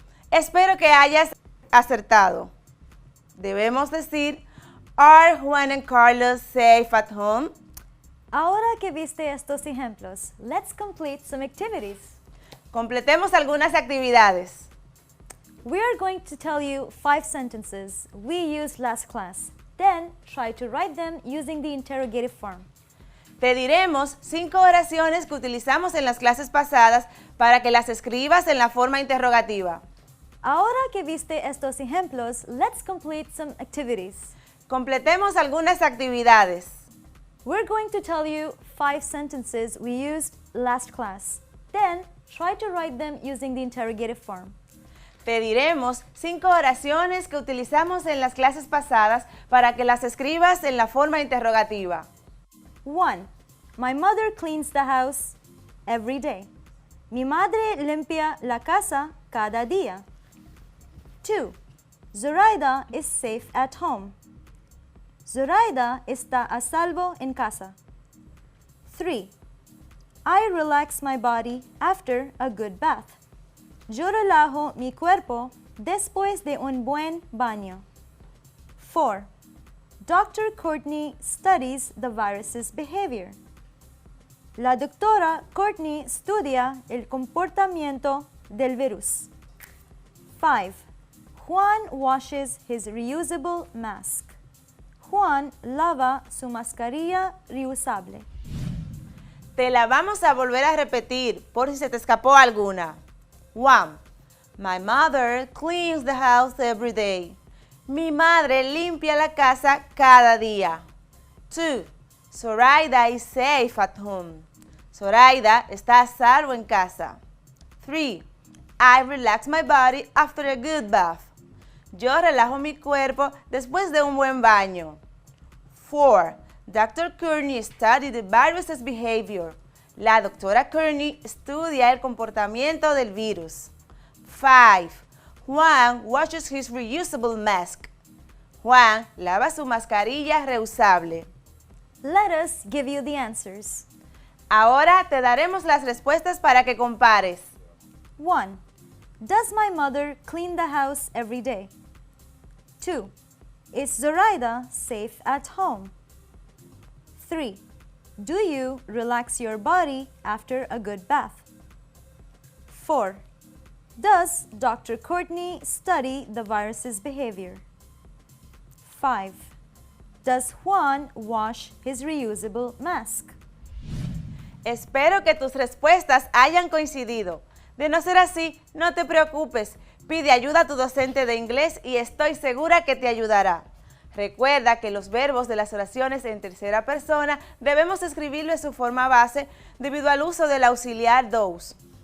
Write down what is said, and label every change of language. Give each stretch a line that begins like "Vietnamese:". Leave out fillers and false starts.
Spanish: Espero que hayas acertado. Debemos decir
English: Are Juan and Carlos safe at home?
Spanish: Ahora que viste estos ejemplos,
English: let's complete some activities.
Spanish: Completemos algunas actividades.
English: We are going to tell you 5 sentences we used last class. Then try to write them using the interrogative form.
Spanish: Te diremos 5 oraciones que utilizamos en las clases pasadas para que las escribas en la forma interrogativa. Ahora que viste estos ejemplos,
English: let's complete some activities.
Spanish: Completemos algunas actividades.
English: We're going to tell you 5 sentences we used last class. Then try to write them using the interrogative form.
Spanish: Te diremos 5 oraciones que utilizamos en las clases pasadas para que las escribas en la forma interrogativa. 1.
English: My mother cleans the house every day.
Spanish: Mi madre limpia la casa cada día. 2.
English: Zoraida is safe at home.
Spanish: Zoraida está a salvo en casa. 3.
English: I relax my body after a good bath.
Spanish: Yo relajo mi cuerpo después de un buen baño.
English: 4. Dr. Courtney studies the virus's behavior.
Spanish: La doctora Courtney estudia el comportamiento del virus. 5.
English: Juan washes his reusable mask.
Spanish: Juan lava su mascarilla reusable. Te la vamos a volver a repetir por si se te escapó alguna. 1.
English: My mother cleans the house every day.
Spanish: Mi madre limpia la casa cada día. 2.
English: Zoraida is safe at home.
Spanish: Zoraida está a salvo en casa. 3.
English: I relax my body after a good bath.
Spanish: Yo relajo mi cuerpo después de un buen baño. 4. Dr.
English: Courtney studied the virus's behavior.
Spanish: La doctora Courtney estudia el comportamiento del virus. 5.
English: Juan washes his reusable mask.
Spanish: Juan lava su mascarilla reusable.
English: Let us give you the answers.
Spanish: Ahora te daremos las respuestas para que compares. 1.
English: Does my mother clean the house every day? 2. Is Zoraida safe at home? 3. Do you relax your body after a good bath? 4. Does Dr. Courtney study the virus's behavior? 5. Does Juan wash his reusable mask?
Spanish: Espero que tus respuestas hayan coincidido. De no ser así, no te preocupes. Pide ayuda a tu docente de inglés y estoy segura que te ayudará. Recuerda que los verbos de las oraciones en tercera persona debemos escribirlo en su forma base debido al uso del auxiliar those.